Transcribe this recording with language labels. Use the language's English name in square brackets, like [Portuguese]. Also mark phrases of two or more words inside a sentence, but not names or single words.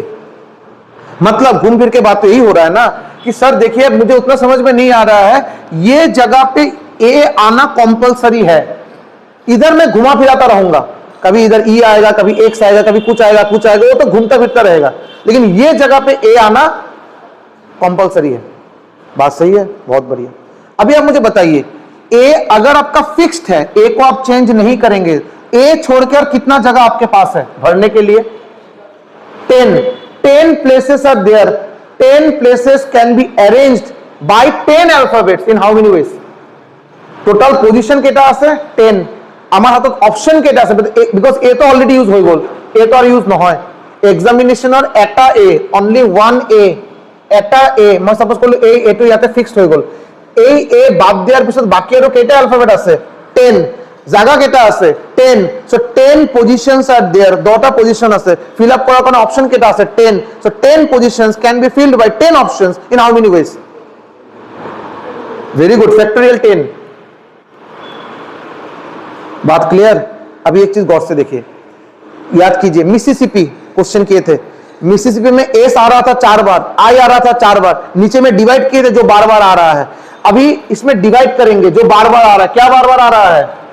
[Hindi] मतलब घूम फिर के बात तो यही हो रहा है ना कि सर देखिए मुझे उतना समझ में नहीं आ रहा है, ये जगह पे ए आना कंपलसरी है, इधर मैं घुमा फिराता रहूंगा, कभी इधर ई आएगा, कभी एक्स आएगा, कभी कुछ आएगा कुछ आएगा, वो तो घूमता फिरता रहेगा, लेकिन ये जगह पे ए आना कंपलसरी है। बात सही है? बहुत बढ़िया। अभी आप मुझे बताइए, ए अगर आपका फिक्स्ड है, ए को आप चेंज नहीं करेंगे, ए छोड़कर कितना जगह आपके पास है भरने के लिए? [English] 10 places are there, 10 places can be arranged by 10 alphabets in how many ways? total position [Assamese] কেটা আছে 10, আমার হাতত অপশন কেটা আছে, বিকজ এ তো [English] already use [Assamese] হৈ গল, এ তো আর ইউজ নহয়। এক্সামিনেশনৰ এটা এ, [English] only one A, [Assamese] এটা এ মই সাপোজ কৰিলো এই এটো ইয়াতে ফিক্সড হৈ গল, এই এ বাদ দিয়াৰ পিছত বাকি আৰু কেটা অ্যালফাবেট আছে? 10। জায়গা কেটা আছে? 10। [English] so 10 positions are there, [Assamese] 2টা পজিশন আছে, [English] fill up [Assamese] করার কোনো অপশন কেটা আছে? 10। [English] So 10 positions can be filled by 10 options in how many ways? very good, [Hindi] फैक्टोरियल 10। बात क्लियर? अभी एक चीज गौर से देखिए, याद कीजिए, मिसिसिपी क्वेश्चन किए थे, मिसिसिपी में एस आ रहा था 4 बार, आई आ रहा था 4 बार, नीचे में डिवाइड किए थे जो बार बार आ रहा है। अभी इसमें डिवाइड करेंगे जो बार बार आ रहा है, क्या बार बार आ रहा है?